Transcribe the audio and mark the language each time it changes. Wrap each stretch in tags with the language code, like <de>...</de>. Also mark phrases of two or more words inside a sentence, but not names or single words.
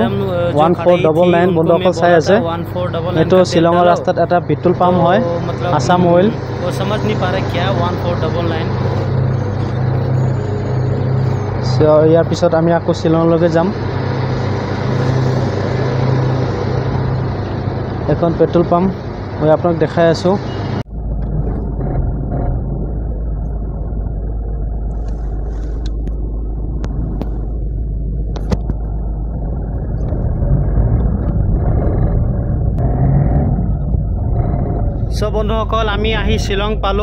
<as>1499 বন্ধুসকল চাই আছে, এইটো শ্বিলঙৰ ৰাস্তাত এটা</as> <en>petrol pump</en> <as>হয়, আছাম অইল।</as> <hi>समझ नहीं पा रहे क्या</hi> <as>1499। ইয়াৰ পিছত আমি আকৌ শ্বিলঙলৈকে যাম। এখন</as> <en>petrol pump</en> <as>মই আপোনাক দেখাই আছোঁ। সো বন্ধুসকল আমি আহি শ্বিলং পালোঁ।</as>